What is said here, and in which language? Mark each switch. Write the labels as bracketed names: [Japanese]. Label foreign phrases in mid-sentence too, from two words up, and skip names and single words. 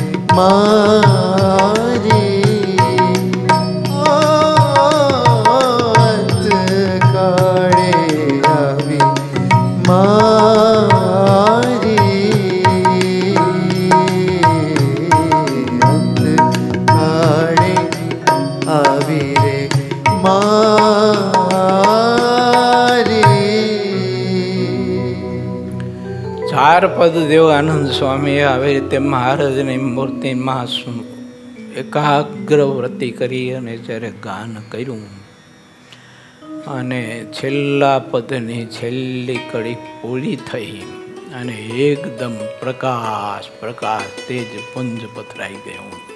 [Gujarati] મારી અંત કાઢે આવી મારી અંત કાઢે આવી રે મારી ચાર પદ દેવાનંદ સ્વામીએ આવી રીતે મહારાજની મૂર્તિમાં એકાગ્ર વ્રતિ કરી અને જ્યારે ગાન કર્યું અને છેલ્લા પદની છેલ્લી કડી પૂરી થઈ અને એકદમ પ્રકાશ પ્રકાશ તેજ પુંજ પથરાઈ ગયું.